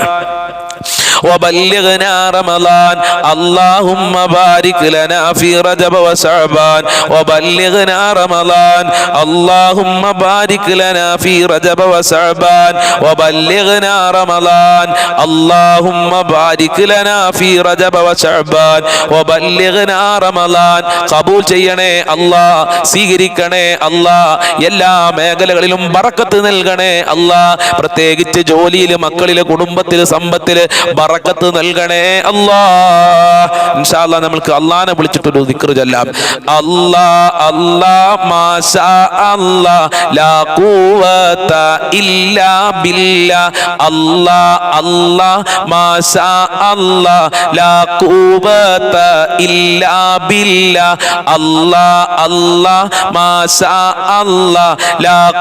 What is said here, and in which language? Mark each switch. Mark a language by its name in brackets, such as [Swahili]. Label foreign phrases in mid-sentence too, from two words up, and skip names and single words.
[Arabic] وبلغنا رمضان اللهم بارك لنا في رجب وشعبان وبلغنا رمضان اللهم بارك لنا في رجب وشعبان وبلغنا رمضان اللهم بارك لنا في رجب وشعبان وبلغنا رمضان [Malayalam] قبول ചെയ്യണേ അല്ലാഹ് സ്വീകരിക്കണേ അല്ലാഹ് എല്ലാ മേഖലകളിലും ബറക്കത്ത് നൽകണേ അല്ലാഹ് പ്രത്യേകിച്ച് ജോലിയിൽ മക്കളിൽ കുടുംബത്തിൽ സമ്പത്തിൽ ബറക്കത്ത് നൽകണേ [Arabic] الله إن شاء الله [Malayalam] നമുക്ക് അല്ലാഹനെ വിളിച്ചിട്ടൊരു ദിക്ർ ചൊല്ലാം [Arabic] الله الله ما شاء الله لا قوة إلا بالله الله الله ما شاء الله لا قوة إلا بالله الله الله ما شاء الله لا